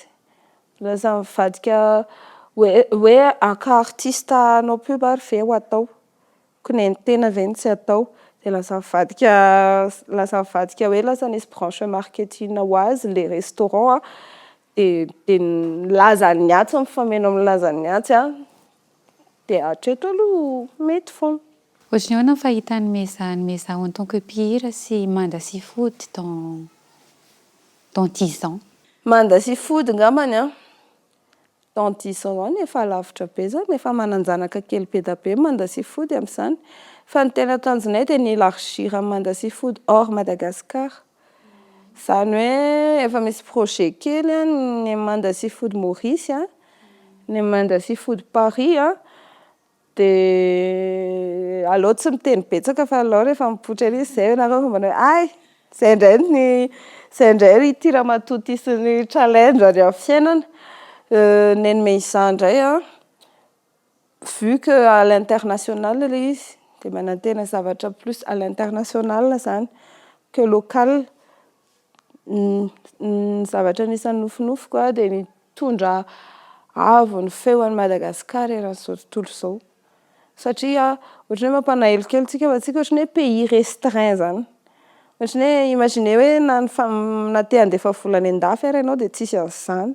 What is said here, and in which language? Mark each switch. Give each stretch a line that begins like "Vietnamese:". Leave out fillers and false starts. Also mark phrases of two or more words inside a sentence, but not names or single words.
Malagasy: Lasa mivadika hoe aka artiste anao pub ary ve ho atao konenitena ve tsy atao dia lasa mivadika hoe lasa nisy
French: branche marketing
Malagasy: ho azy le restaurant dia nilaza ny atsy mifameno amin'ny lazany atsy a dia hatreto aloha mety foana. Ohatran'ny ahoana ny fahitan'ny Meza
French: en tant que
Malagasy: mpihira sy mandra-sifody
French: dans 10 ans?
Malagasy: Mandra-sifody angambany a
French: dans 10 ans
Malagasy: any efa lavitra be zany, efa manan-janaka kely be da be mandra-sifody amin'izany. Fa ny tena tanjonay dia ny élargir mandra-sifody hors Madagascar. Izany hoe efa misy projet kely a ny mandra-sifody Maurice a, ny mandra-sifody Paris a. Dia aleo tsy miteny betsaka fa aleo rehefa mipoitra an'izy izay ianareo fa manao ay izay indray ity ramatoa sy ny challenge ary amin'ny fiainana. Neny Meza indray a
French: vu que à l'international
Malagasy: ilay izy dia manantena zavatra
French: plus à l'international
Malagasy: zany
French: que local.
Malagasy: Ny zavatra anisan'ny nofinofiko a dia nitondra avo ny feo an'i Madagasikara eran'izao tontolo izao. Satria ohatran'ny hoe mampalahelo kely tsika fa tsika ohatran'ny hoe
French: pays restreint
Malagasy: zany. Ohatran'ny hoe imaginez hoe na te handefa vola any an-dafy ary ianao dia tsisy an'izany.